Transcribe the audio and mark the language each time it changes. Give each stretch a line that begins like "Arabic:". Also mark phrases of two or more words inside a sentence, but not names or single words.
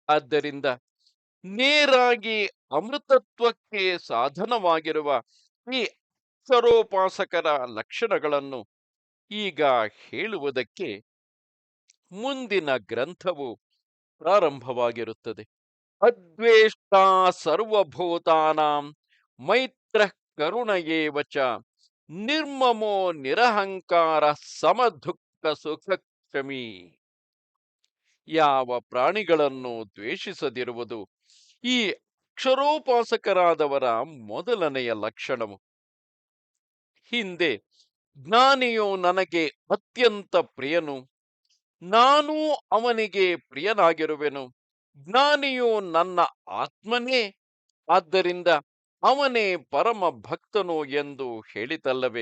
Kannada: ಆದ್ದರಿಂದ ನೇರಾಗಿ ಅಮೃತತ್ವಕ್ಕೆ ಸಾಧನವಾಗಿರುವ ಈ ಅಕ್ಷರೋಪಾಸಕರ ಲಕ್ಷಣಗಳನ್ನು ಈಗ ಹೇಳುವುದಕ್ಕೆ ಮುಂದಿನ ಗ್ರಂಥವು ಪ್ರಾರಂಭವಾಗಿರುತ್ತದೆ.
Sanskrit: अद्वेष्टा सर्वभूतानां मैत्रः करुण एव च निर्ममो निरहंकार समदुःख सुख क्षमी.
Kannada: ಯಾವ ಪ್ರಾಣಿಗಳನ್ನು ದ್ವೇಷಿಸದಿರುವುದು ಈ ಅಕ್ಷರೋಪಾಸಕರಾದವರ ಮೊದಲನೆಯ ಲಕ್ಷಣವು. ಹಿಂದೆ ಜ್ಞಾನಿಯು ನನಗೆ ಅತ್ಯಂತ ಪ್ರಿಯನು, ನಾನೂ ಅವನಿಗೆ ಪ್ರಿಯನಾಗಿರುವೆನು, ಜ್ಞಾನಿಯು ನನ್ನ ಆತ್ಮನೇ, ಆದ್ದರಿಂದ ಅವನೇ ಪರಮ ಭಕ್ತನು ಎಂದು ಹೇಳಿತಲ್ಲವೇ.